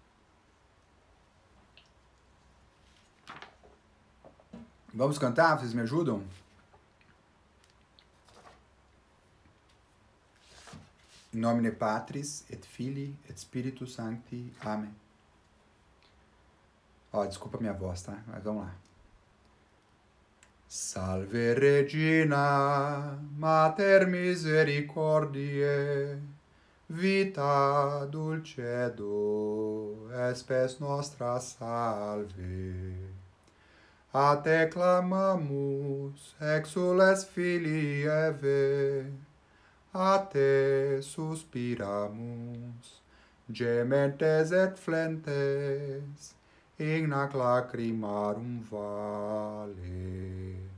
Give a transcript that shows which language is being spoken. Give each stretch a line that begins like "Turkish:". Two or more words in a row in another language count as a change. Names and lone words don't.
Portuguese: Vamos cantar? Vocês me ajudam?
Latin: In nomine Patris, et Filii, et Spiritus Sancti.
Portuguese: Amém. Desculpa a minha voz, tá? Mas vamos lá.
Latin: Salve Regina, Mater misericordiae, vita dulcedo, espes nostra salve. A te clamamus, exules filii Eve, a te suspiramus, gementes et flentes, ignac lacrimarum vale.